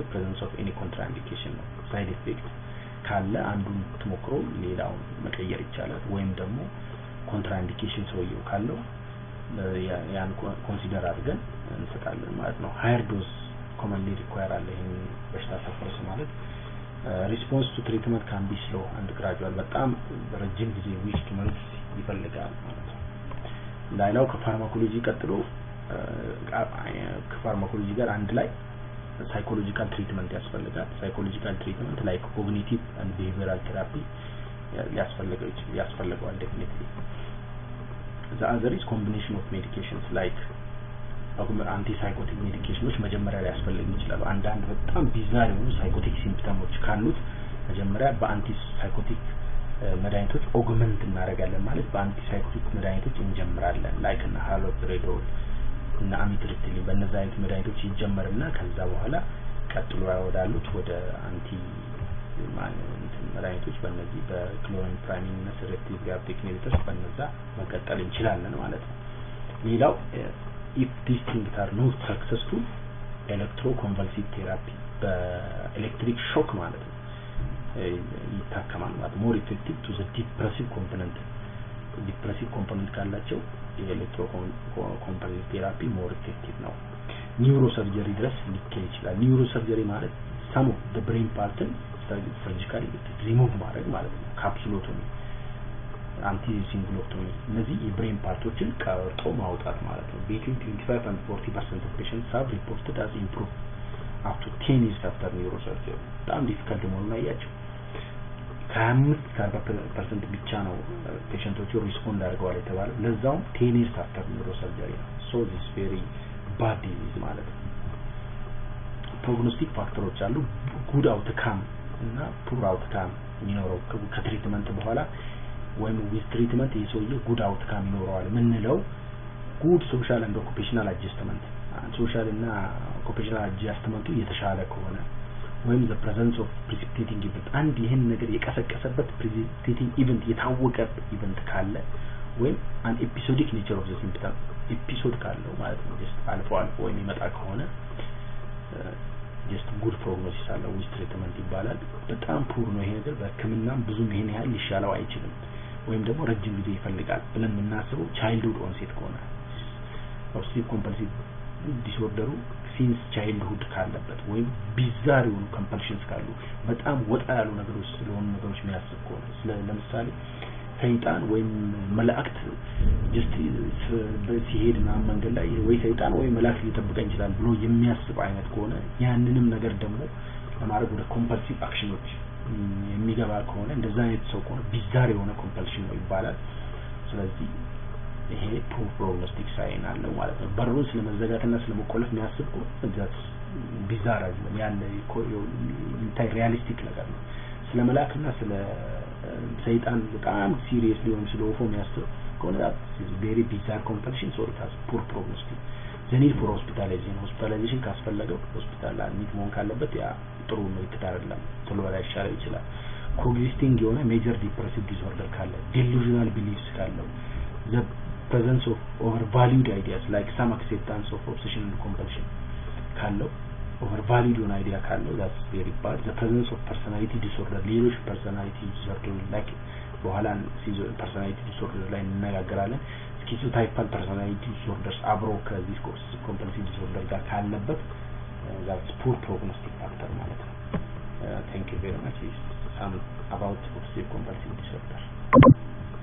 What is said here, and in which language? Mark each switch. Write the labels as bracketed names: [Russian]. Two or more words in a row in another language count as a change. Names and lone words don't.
[English] presence of any contraindication [Amharic] ነው። [English] side effect [Amharic] ካለ አንዱን ተሞክሮ ሌላውን መቀየር ይቻላል፣ ወይም ደግሞ contraindication ሰውየው ካለው ያን ኮንሲደር አድርገን እንሰጣለን ማለት ነው። [English] higher dose commonly require [Amharic] አለ። ይሄን በሽታ ሰፈርስ ማለት [English] response to treatment can be slow and gradual። [Amharic] በጣም ረጅም ጊዜ [English] week to months [Amharic] ይፈልጋል ማለት ነው። ሌላው ከፋርማኮሎጂ ቀጥሎ ከፋርማኮሎጂ ጋር አንድ ላይ [English] psychological treatment [Amharic] ያስፈልጋል። [English] psychological treatment like cognitive and behavioral therapy [Amharic] ያስፈልጋል definitely. [English] The other is combination of medications like antipsychotic medications [Amharic] መጀመሪያ ላይ ያስፈልግ ይችላል። አንዳንድ በጣም ቢዛር የሆኑ ሳይኮቲክ ሲምፕተሞች ካሉት መጀመሪያ በአንቲሳይኮቲክ መድኃኒቶች ኦግመንት እናደርጋለን ማለት በአንቲሳይኮቲክ መድኃኒቶች እንጀምራለን like እና ሃሎፕሬዶል እና አሚትሪፕቲሊን በእነዚህ አይነት መድኃኒቶች ይጀመርና ከዛ በኋላ ቀጥሎ ያወዳሉት ወደ መድኃኒቶች በእነዚህ በክሎራምፕራሚን እና [English] sedative rehabilitative inhibitors [Amharic] በእነዛ መቀጠል እንችላለን ማለት ነው። ሌላው [English] if these things are not successful electroconvulsive therapy [Amharic] በኤሌክትሪክ ሾክ ማለት ነው ይታከማል ማለት [English] more effective to the depressive component [Amharic] ካላቸው የኤሌክትሮኮንቨልሲቭ ቴራፒ [English] more effective [Amharic] ነው። ኒውሮሰርጀሪ ድረስ ሊካሄድ ይችላል። ኒውሮሰርጀሪ ማለት [English] some of the brain part surgically remove [Amharic] ማድረግ ማለት ነው። ካፕሱሎቶሚ አንቲሲንግሎቶሚ እነዚህ የብሬን ፓርቶችን ቀርጦ ማውጣት ማለት ነው። [English] between 25 and 40% of patients have reported as improved up to 10 years after neurosurgery [Amharic] በጣም ዲፊካልት መሆኑን አያቸው። ከ5-40% ብቻ ነው ፔሸንቶቹ ሪስፖንድ አድርገዋል የተባለው ለዛውም [English] 10 years after neurosurgery [Amharic] ነው። [English] so this very bad disease [Amharic] ማለት ነው። [English] prognostic factors [Amharic] አሉ [English] good outcome [Amharic] እና [English] poor outcome [Amharic] የሚኖረው ከትሪትመንት በኋላ ወይም [English] with treatment [Amharic] የሰውዬ [English] good outcome [Amharic] ይኖረዋል ምንለው [English] good social and occupational adjustment [Amharic] social እና [English] occupational adjustment [Amharic] የተሻለ ከሆነ ወይም [English] the presence of precipitating event [Amharic] አንድ ይሄን ነገር የቀሰቀሰበት [English] precipitating event [Amharic] የታወቀ event ካለ ወይም [English] an episodic nature of the symptom [Amharic] episode ካለው ማለት ነው just አልፎ ወይም ይመጣ ከሆነ [English] just good prognosis [Amharic] አለው [English] with treatment [Amharic] ይባላል። በጣም poor ነው ይሄ ነገር በህክምናም ብዙም ይሄን ያህል ሊሻለው አይችልም ወይም ደግሞ ረጅም ጊዜ ይፈልጋል ብለን የምናስበው [English] childhood onset [Amharic] ከሆነ [English] obsessive compulsive disorder since childhood [Amharic] ካለበት ወይም bizarre የሆኑ compulsions ካሉ በጣም ወጣ ያሉ ነገሮች ስለሆኑ ነገሮች የሚያስብ ከሆነ ለምሳሌ ሰይጣን ወይም መላእክት just ሲሄድና መንገድ ላይ ወይ ሰይጣን ወይ መላእክት ሊጠብቀኝ ይችላል ብሎ የሚያስብ አይነት ከሆነ ያንንም ነገር ደግሞ ለማድረግ ወደ [English] compulsive actions [Amharic] የሚገባ ከሆነ እንደዛ አይነት ሰው ከሆነ bizarre የሆነ compulsion ነው ይባላል። ስለዚህ ይሄ [English] prognostic sign [Amharic] አለው ማለት ነው። በሩን ስለመዘጋትና ስለመቆለፍ የሚያስብ ከሆነ [English] that's bizarre [Amharic] አይደለም ያለ እንታይ ሪያሊስቲክ ነገር ነው። ስለ መላእክትና ስለ ሰይጣን በጣም ሲሪየስ ሊሆን ስለሆነ የሚያስብ ከሆነ [English] that's very bizarre compulsion so it has poor prognostic. the need for hospitalization [Amharic] ካስፈለገው ሆስፒታል አድሚት መሆን ካለበት ያ ጥሩ ነው ይተዳረላል ቶሎ ላይ ይሻላል ይችላል። [English] coexisting የሆነ major depressive disorder ካለ delusional beliefs ካለው the presence of overvalued ideas like some acceptance of obsession and compulsion ካለው overvalued የሆነ idea ካለው that's very bad. the presence of personality disorder ሌሎች personality disorder like በኋላ personality disorder [Amharic] ላይ እንነጋገራለን። [English] schizotypal personality disorders [Amharic] አብሮ ከዚህ [English] compulsive disorder [Amharic] ጋር ካለበት [English] that's poor prognostic factor [Amharic] ማለት ነው። [English] thank you very much. Some about obsessive compulsive disorder.